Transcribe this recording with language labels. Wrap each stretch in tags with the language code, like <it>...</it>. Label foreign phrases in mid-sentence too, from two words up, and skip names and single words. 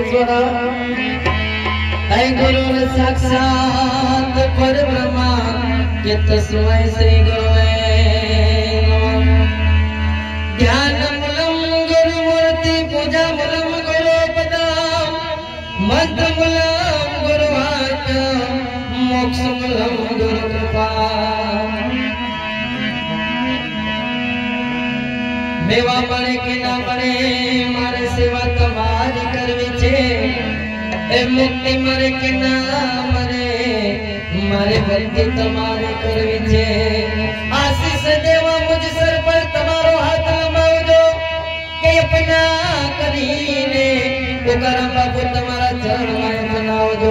<sa>ऐ गुरु साक्षात परब्रह्मा के तस्मै श्री गुरुवे ध्यान मूलम गुरु मूर्ति पूजा मूलम गुरु पदा मंत्र मूलम गुरु वाक्य मोक्ष मूलम गुरु कृपा</sa> <gu>મેવા મરે કે ના મરે મારે સેવા તમારી કરવી છે એ મુક્તિ મરે કે ના મરે મારે ભક્તિ તમારી કરવી છે આશીષ દેવા</gu> <hi>मुझ सर पर</hi> <gu>તમારો હાથ લંબાવજો કે અપના કરીને પુકારા બાબૂ તમારા ચરણ મેં બનાવજો</gu>